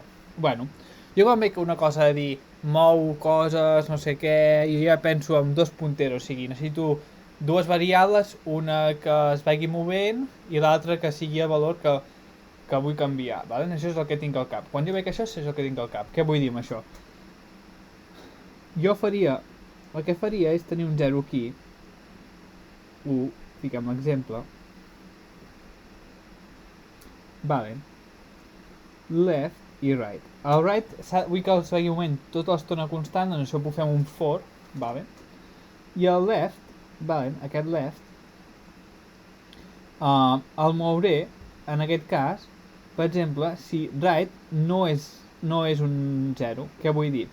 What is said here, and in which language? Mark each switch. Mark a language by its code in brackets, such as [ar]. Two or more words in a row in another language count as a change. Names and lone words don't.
[ca] Bueno, jo quan veig una cosa de dir mou coses, no sé què, jo ja penso en dos punteros, o sigui, necessito dues variables, una que es vagi movent i l'altra que sigui el valor que vull canviar, vale? Això és el que tinc al cap. Quan jo veig això, és el que tinc al cap. Què vull dir amb això? El que faria és tenir un 0 aquí, 1, fiquem l'exemple, vale, left i right. El right vull que es vegi un moment tota l'estona constant, doncs això ho fem un for, vale? I el left, vale, aquest left, el mouré, en aquest cas, per exemple, si right no és un 0, què vull dir?